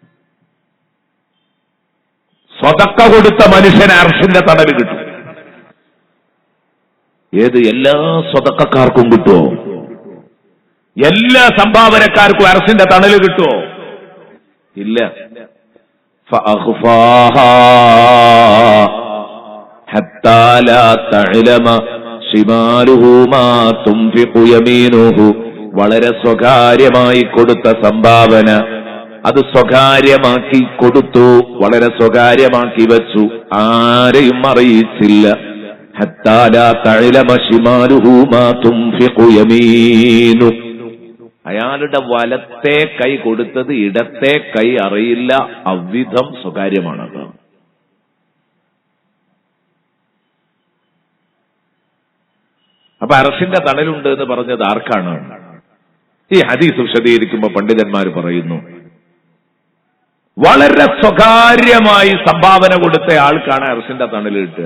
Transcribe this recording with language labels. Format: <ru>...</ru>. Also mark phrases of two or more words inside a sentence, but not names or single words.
<ml>സ്വദഖ കൊടുത്ത മനുഷ്യന് അർശിന്റെ തണല് കിട്ടും. ഏത്? എല്ലാ സ്വദഖക്കാർക്കും കിട്ടുമോ? എല്ലാ സംഭാവനക്കാർക്കും അർശിന്റെ തണല് കിട്ടുമോ? ഇല്ല.</ml> <ar>فأخفاها حتى لا تعلم شماله ما تنفق يمينه.</ar> <ml>വളരെ സ്വകാര്യമായി കൊടുത്ത സംഭാവന അത് സ്വകാര്യമാക്കി കൊടുത്തു, വളരെ സ്വകാര്യമാക്കി വെച്ചു, ആരെയും അറിയിച്ചില്ല.</ml> <ar>حتى لا تعلم شماله ما تنفق يمينه.</ar> <ml>അയാളുടെ വലത്തെ കൈ കൊടുത്തത് ഇടത്തെ കൈ അറിയില്ല. അവിധം സ്വകാര്യമാണത്. അപ്പൊ അർശിന്റെ തണലുണ്ട് എന്ന് പറഞ്ഞത് ആർക്കാണ്? ഈ ഹദീസ് വിശദീകരിക്കുമ്പോൾ പണ്ഡിതന്മാർ പറയുന്നു, വളരെ സ്വകാര്യമായി സംഭാവന കൊടുത്ത ആൾക്കാണ് അർശിന്റെ തണൽ കിട്ടുക.</ml>